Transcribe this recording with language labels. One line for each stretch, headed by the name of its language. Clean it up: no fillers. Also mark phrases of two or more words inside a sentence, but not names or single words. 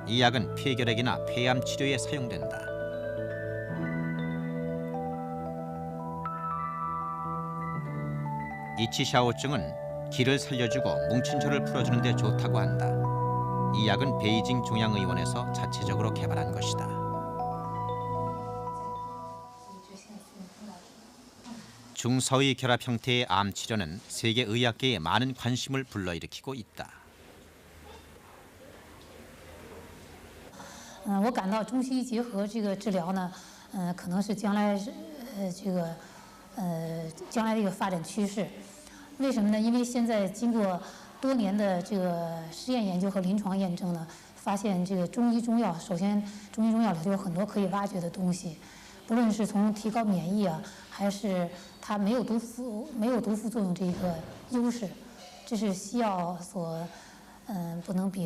Korean: 이 약은 폐결핵이나 폐암 치료에 사용된다. 이치샤오증은 기를 살려주고 뭉친 혀를 풀어주는 데 좋다고 한다. 이 약은 베이징 중앙의원에서 자체적으로 개발한 것이다. 중서의 결합 형태의 암 치료는 세계 의학계에 많은 관심을 불러일으키고 있다.
Chinese: 我感到中西医结合这个治疗呢，可能是将来将来的一个发展趋势。为什么呢？因为现在经过多年的这个实验研究和临床验证呢，发现这个中医中药，首先中医中药里头有很多可以挖掘的东西，不论是从提高免疫啊，还是它没有毒副作用这一个优势，这是西药所不能比的。